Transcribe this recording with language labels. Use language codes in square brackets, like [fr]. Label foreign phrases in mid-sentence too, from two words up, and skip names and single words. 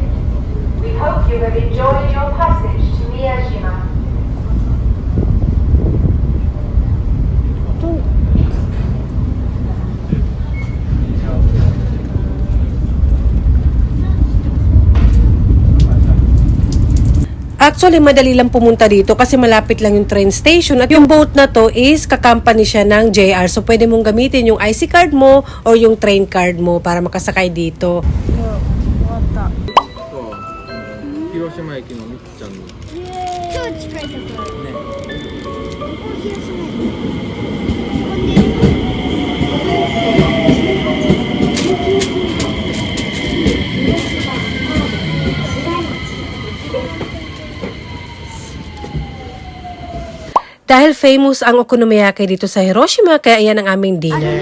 [en] We hope you have enjoyed your passage to Miyajima. [tl] Actually, madali lang pumunta dito kasi malapit lang yung [en] train station [tl] at yung boat na to is kakampany siya ng JR. So, pwede mong gamitin yung [en] IC card [tl] mo or yung [en] train card [tl] mo para makasakay dito. [ja] 広島駅のみっちゃんの。超近いところ。ね。ここ広島駅。 [tl] Dahil famous ang okonomiyaki dito sa Hiroshima, kaya ayan ang aming dinner.